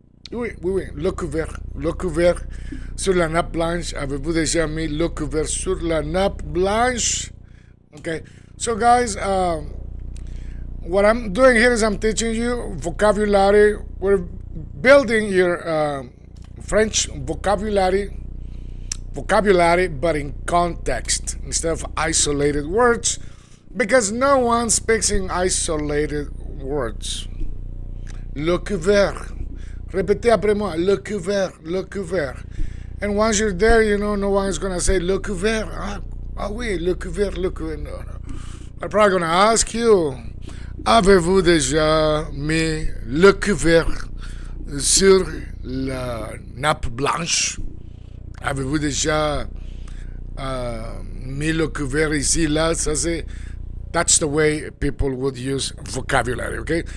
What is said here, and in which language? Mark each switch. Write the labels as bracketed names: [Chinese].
[French] Oui, le couvert sur la nappe blanche. Avez-vous déjà mis le couvert sur la nappe blanche? [English] Okay, so guys, what I'm doing here is I'm teaching you vocabulary. We're building your French vocabulary, but in context instead of isolated words, because no one speaks in isolated words. [French] Le couvert. Répétez après moi, le couvert. [English] And once you're there, you know, no one is going to say, [French] le couvert. Oui, le couvert. [English] No. I'm probably going to ask you, [French] avez-vous déjà mis le couvert sur la nappe blanche? Avez-vous déjà mis le couvert ici, là? Ça, c'est... [English] That's the way people would use vocabulary, okay?